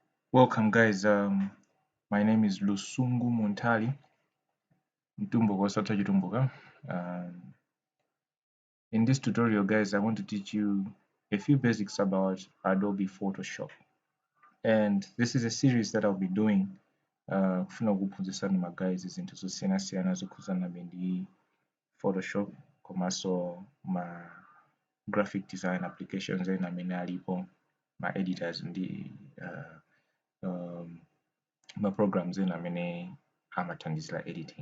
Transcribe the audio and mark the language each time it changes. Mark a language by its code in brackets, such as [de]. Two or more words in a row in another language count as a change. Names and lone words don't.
[en] Welcome guys, my name is Lusungu Muntali Mtumbuka Sata Chitumbuka. In this tutorial guys, I want to teach you a few basics about Adobe Photoshop, and this is a series that I'll be doing [ny] kufuna kuphunzitsani ma guys izinto zosiyana-siyana zokhuzana ndi Photoshop komanso ma [en] graphic design applications [ny] ena amene alipo, ma editors ndi ma programs ena amene amathandizira editing.